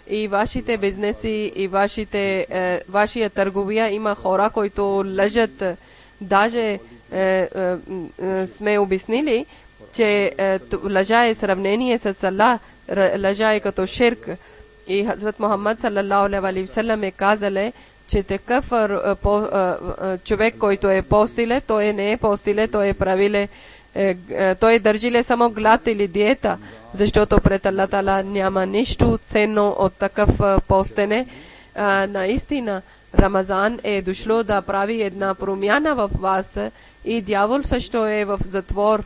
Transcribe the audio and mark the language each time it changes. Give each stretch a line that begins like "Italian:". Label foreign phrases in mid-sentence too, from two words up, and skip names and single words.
Bulgarian: и вашите бизнеси, и вашия търговия има хора, които лъжат. Даже сме обяснили, че лъжа е сравнение с Аллах, лъжа е като ширк. И Хазрат Мухаммад
Arabic: صلى الله عليه وسلم
Bulgarian: е казал, че такъв човек, който е постиле, той не е постиле, той е правиле, той държи само глад или диета, защото пред Аллах Таала няма нищо ценно от такъв постене. Наистина, Рамазан е дошло да прави една промяна в вас и дявол също е в затвор.